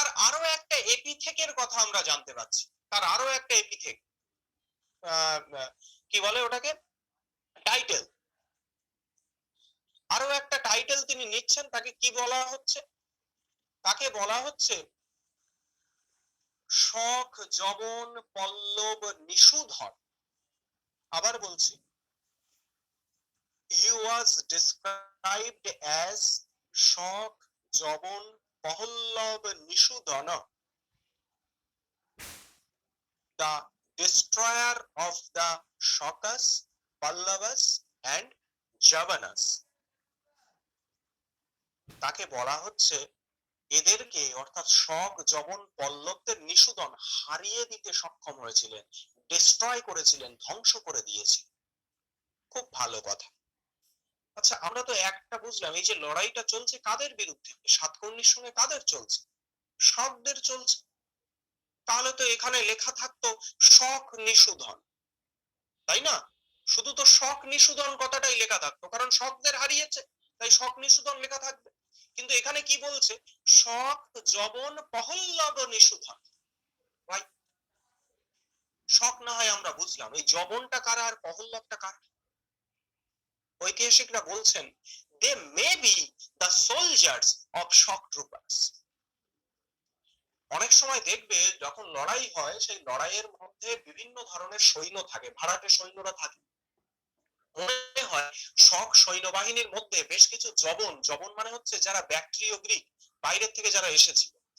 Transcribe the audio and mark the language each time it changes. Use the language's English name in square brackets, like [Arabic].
[Bangla] তার আরো একটা এপিথেকের কথা আমরা জানতে পারছি। তার আরো একটা এপিথেক, কি বলে ওটাকে, টাইটেল। আরো একটা টাইটেল তিনি নিচ্ছেন। তাকে কি বলা হচ্ছে? তাকে বলা হচ্ছে শখ যবন পল্লব নিষুধর। আবার বলছি, [English] he was described as Shaka Yavana Pallava নিষুধন, the destroyer of the Shokas, Pallavas and Javanas। [Bangla] তাকে বলা হচ্ছে এদেরকে, অর্থাৎ শক যবন পল্লবদের নিষুধন, হারিয়ে দিতে সক্ষম হয়েছিলেন, ডিস্ট্রয় করেছিলেন, ধ্বংস করে দিয়েছিলেন। খুব ভালো কথা। আচ্ছা, আমরা তো একটা বুঝলাম, এই যে লড়াইটা চলছে কাদের বিরুদ্ধে? সাতকর্ণীর সঙ্গে কাদের চলছে? শকদের চলছে। তাহলে তো এখানে লেখা থাকতো শক নিষুধন, তাই না? শুধু তো শক নিষুধন কথাটাই লেখা থাকতো, কারণ শকদের হারিয়েছে, তাই শক নিষুধন লেখা থাকবে। কিন্তু এখানে কি বলছে? শক যবন পহল্লব নিষুধন। ভাই, শক না হয় আমরা বুঝলাম, এই যবনটা কারা আর পহল্লবটা কারা? ঐতিহাসিকরা বলছেন [English] they may be the soldiers of shock troopers। [Bangla] অনেক সময় দেখবে যখন লড়াই হয়, সেই লড়াইয়ের মধ্যে বিভিন্ন ধরনের সৈন্য থাকে, ভাড়াটে সৈন্যরা থাকে। মনে হয় শক সৈন্যবাহিনীর মধ্যে বেশ কিছু যবন, যবন মানে হচ্ছে যারা ব্যাকট্রিয় গ্রিক, বাইরের থেকে যারা এসেছিল।